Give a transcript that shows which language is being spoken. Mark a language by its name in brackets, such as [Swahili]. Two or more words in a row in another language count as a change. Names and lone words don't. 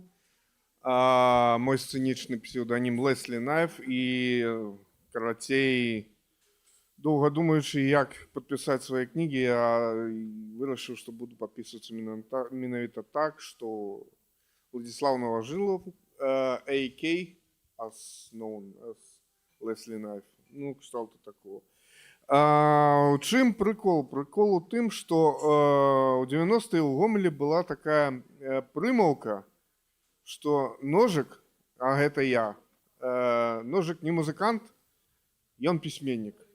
[Belarusian] Мой сцэнічны псеўданім Леслі Найф, і карацей, доўга думаючы, як падпісаць свае кнігі, я вырашыў, што буду падпісвацца менавіта так, што Уладзіслаў Новажылаў, [English] AK, as known as Леслі Найф. [Belarusian] Ну, кшталту такого. У чым прыкол? Прыкол у тым, што ў 90-е ў Гомелі была такая прымаўка, што Ножык, а гэта я, Ножык не музыкант, ён пісьменнік.